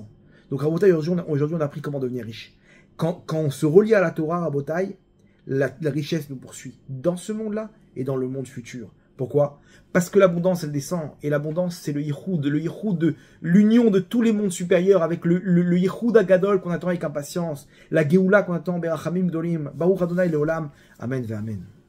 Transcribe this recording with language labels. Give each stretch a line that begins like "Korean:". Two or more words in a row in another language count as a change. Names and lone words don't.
French: Donc, Rabotaï, aujourd'hui, on a appris comment devenir riche. Quand on se relie à la Torah, Rabotaï, la richesse nous poursuit dans ce monde-là et dans le monde futur. Pourquoi? Parce que l'abondance, elle descend. Et l'abondance, c'est le yichud de l'union de tous les mondes supérieurs avec le
Hebrew: יחוד הגדול
French: qu'on attend avec impatience. La geoula qu'on attend,
Hebrew: ברחמים גדולים. ברוך אדוני לעולם. אמן ואמן.